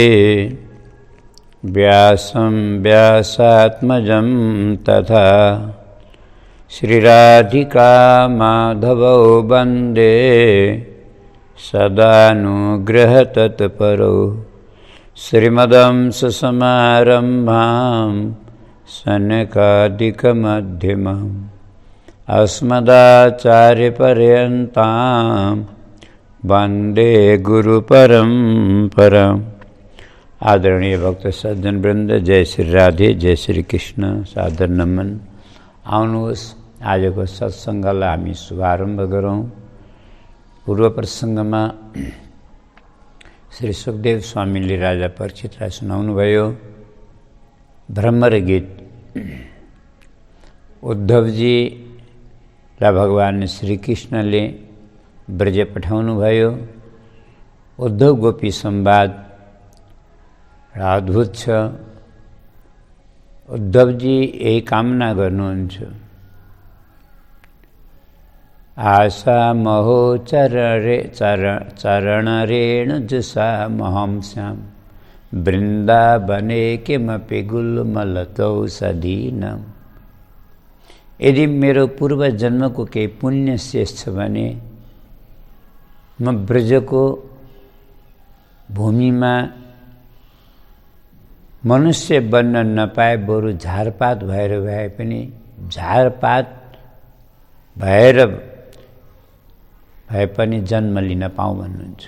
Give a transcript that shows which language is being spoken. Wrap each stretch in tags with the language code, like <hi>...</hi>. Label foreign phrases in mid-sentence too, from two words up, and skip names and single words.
<sa>व्यासं व्यासात्मजं तथा श्रीराधिका माधवौ वन्दे सदानुग्रहतत्परौ श्रीमदंससमारम्भां सनकादिकमध्यमम् अस्मदाचार्यपर्यन्तां वन्दे गुरुपरम्पराम्।</sa> <ne>आदरणीय भक्त सज्जन वृंद, जय श्री राधे, जय श्री कृष्ण, सादर नमन। आउनुहोस् आजको सत्सङ्गलाई हामी शुभारम्भ गरौँ। पूर्व प्रसङ्गमा श्री सुखदेव स्वामीले राजा परीक्षितलाई सुनाउनुभयो भ्रमर गीत। उद्धवजी र भगवान श्री कृष्णले ब्रज पठाउनु भयो। उद्धव गोपी संवाद अद्भुत छ। उद्धवजी यही कामना गर्नुहुन्छ,</ne> <sa>आशा महो चरण रेणु जुषा महं श्याम वृन्दावने किमपि गुल्मलतौ सदीनम।</sa> <ne>यदि मेरो पूर्व जन्मको केही पुण्य शेष छ भने म ब्रजको भूमिमा मनुष्य बन्न नपाए, बरु झारपात भएर भए पनि जन्म लिन पाऊँ भन्नुहुन्छ।</ne>